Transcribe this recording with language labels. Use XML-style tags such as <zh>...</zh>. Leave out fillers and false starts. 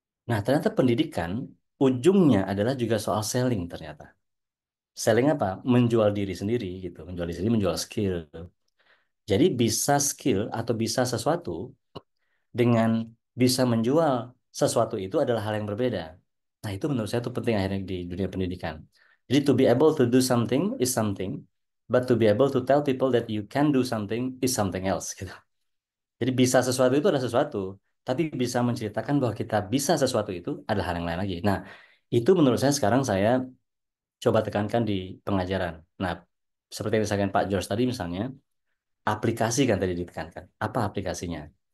<id>Nah, ternyata pendidikan ujungnya adalah juga soal selling ternyata. Selling apa? Menjual diri sendiri gitu. Menjual diri sendiri, menjual skill. Jadi bisa skill atau bisa sesuatu dengan bisa menjual sesuatu itu adalah hal yang berbeda. Nah, itu menurut saya itu penting akhirnya di dunia pendidikan.</id> <en>Jadi to be able to do something is something, but to be able to tell people that you can do something is something else gitu.</en> <id>Jadi bisa sesuatu itu adalah sesuatu, tapi bisa menceritakan bahwa kita bisa sesuatu itu adalah hal yang lain lagi. Nah, itu menurut saya sekarang saya coba tekankan di pengajaran. Nah, seperti yang disampaikan Pak George tadi misalnya, aplikasi kan tadi ditekankan. Apa aplikasinya?</id>